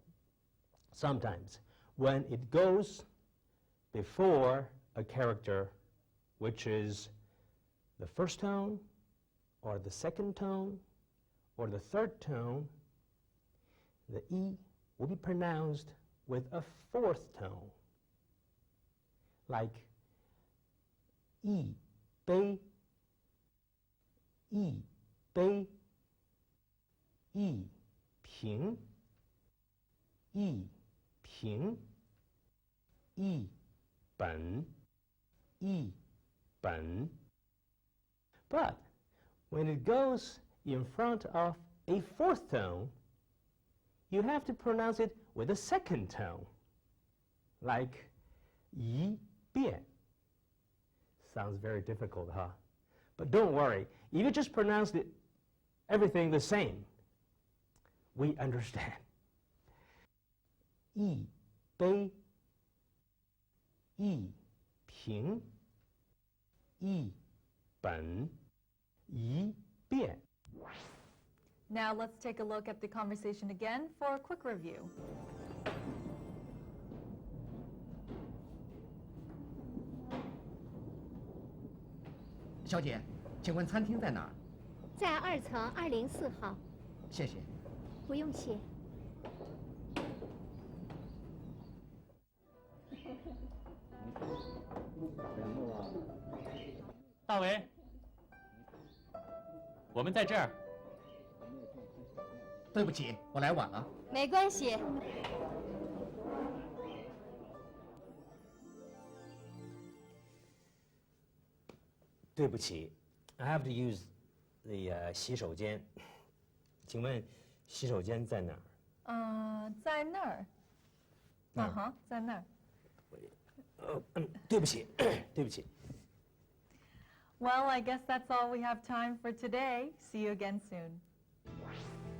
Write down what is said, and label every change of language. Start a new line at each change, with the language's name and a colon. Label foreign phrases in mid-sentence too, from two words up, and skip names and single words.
English: Sometimes when it goes before a character which is the first tone or the second tone or the third tone, the E will be pronounced with a fourth tone, like
Chinese: 一杯，一杯，一瓶，一瓶，一本，一,
English: ben. But when it goes in front of a fourth tone, you have to pronounce it with a second tone, like
Chinese: 一遍.
English: Sounds very difficult, huh? But don't worry. If you just pronounce everything the same, we understand.
Chinese: 一杯，一瓶，一本，一遍.
English: Now let's take a look at the conversation again for a quick review.
Chinese: 小姐，请问餐厅在哪儿？在2层204号。谢谢。不用谢。大为，我们在这儿。对不起，我来晚了。没关系。
English: 对不起 I have to use the 洗手间。
Chinese: 请问洗手间在哪儿？在那儿。在那儿。对不起，对不起。
English: Well, I guess that's all we have time for today. See you again soon.